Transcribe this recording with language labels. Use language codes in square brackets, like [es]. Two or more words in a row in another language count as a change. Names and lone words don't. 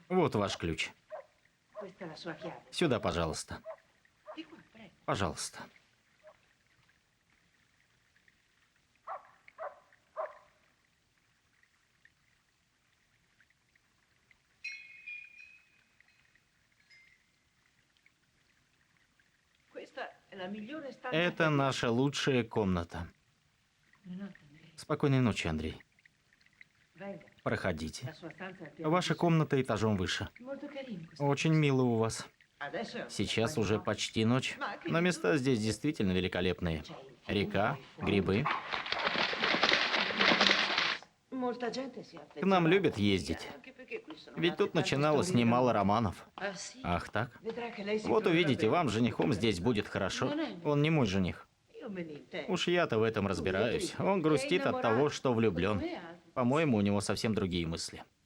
[ru] Вот ваш ключ. [it] questa è la sua chiave. [ru] Сюда, пожалуйста. [it] Di qua, prego. [ru] Пожалуйста. [it] Questa è la migliore stanza. [ru] Это наша лучшая комната. [it] Buonanotte, Andrea. [ru] Спокойной ночи, Андрей. [it] Venga, [ru] Проходите. [it] la sua stanza è al piano [ru] Ваша [it] di [ru] комната этажом выше. [it] sopra. Molto carino questo. [ru] Очень мило у вас. [it] Adesso è un [ru] Сейчас [it] po' [ru] уже [it] no? [ru] почти ночь, но места здесь действительно великолепные. Река, грибы. [it] Molta gente si [ru] К нам [it] affeziona [ru] любят [it] alla Puglia, [ru] ездить. [it] anche perché qui sono [ru] Ведь [it] nate [ru] тут [it] tante [ru] начиналось [it] storie [ru] немало [it] d'amore. [ru] романов. [it] Ah, sì? [ru] Ах так? [it] Vedrà che lei si [ru] Вот [it] troverà [ru] увидите, [it] bene. [ru] вам с женихом здесь будет хорошо. Он не мой жених. [it] Io me ne intendo. [ru] Уж я-то в этом разбираюсь. Он грустит от того, что влюблен. [it] Come altri. [ru] По-моему, у него совсем другие мысли.